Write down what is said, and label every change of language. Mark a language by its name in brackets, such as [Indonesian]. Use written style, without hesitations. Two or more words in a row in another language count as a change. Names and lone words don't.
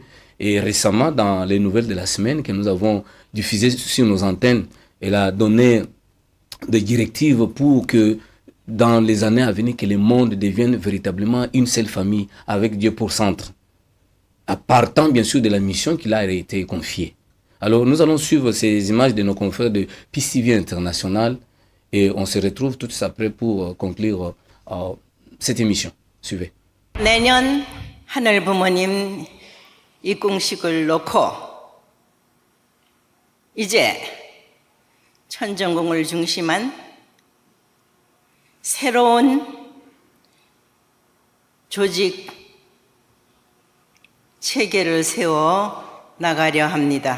[French] Et récemment, dans les nouvelles de la semaine que nous avons diffusées sur nos antennes, elle a donné des directives pour que dans les années à venir, que le monde devienne véritablement une seule famille avec Dieu pour centre, à partant bien sûr de la mission qui a été confiée. Alors nous allons suivre ces images de nos confrères de Peace TV International et on se retrouve tout de suite après pour conclure cette émission. Suivez. [Korean] 내년 하늘 부모님 입궁식을 놓고 이제 천정궁을 중심한 새로운 조직 체계를 세워 나가려 합니다.